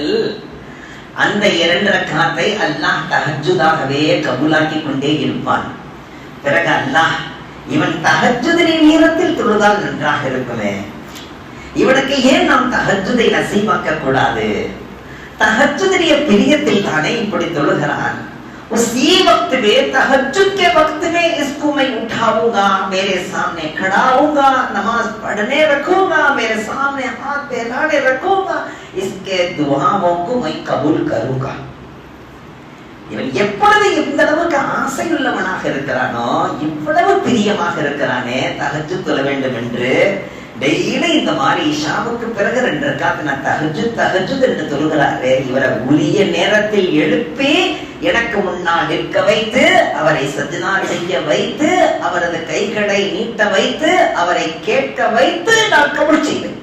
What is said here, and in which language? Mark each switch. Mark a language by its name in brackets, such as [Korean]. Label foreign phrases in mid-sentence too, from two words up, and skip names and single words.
[Tamil] அந்த 2 ரக்காத்தை அல்லாஹ் தஹஜ்ஜுதாகவே கபூலாக்கி கொண்டே இருப்பான். பிறகு அல்லாஹ், இவன் தஹஜ்ஜுடைய நேரத்தில் தொழுதால் நன்றாக இருக்குமே, இவனுக்கு ஏன் நாம் தஹஜ்ஜுதை நசீபாக்க கூடாது? தஹஜ்ஜுடைய பிரியத்தில் தானே இப்படி தொழுகிறான். [Urdu] اسی وقت میں تہجد کے وقت میں اس کو میں اٹھاؤں گا، میرے سامنے کھڑا ہوؤں گا، نماز پڑھنے رکھوں گا، میرے سامنے ہاتھ پھیلانے رکھوں گا، اس کے دعاؤں کو میں قبول کروں گا. [Tamil] இவன் எப்பொழுது இந்த அளவுக்கு ஆசை உள்ளவனாக இருக்கிறானோ, இவ்வளவு பிரியமாக இருக்கிறானே தஹஜ்ஜுத் தொழ வேண்டும் என்று, டெய்லி இந்த மாதிரி இஷாவுக்கு பிறகு 2 ரக்காத் நான் தஹஜ்ஜுத் என்று தொழுகிறாரே, இவரை உரிய நேரத்தில் எழுப்பி எனக்கு முன்னால் நிற்க வைத்து, அவரை சஜ்தா செய்ய வைத்து, அவரது கைகளை நீட்ட வைத்து, அவரை கேட்க வைத்து நான் கபூல் செய்வேன்.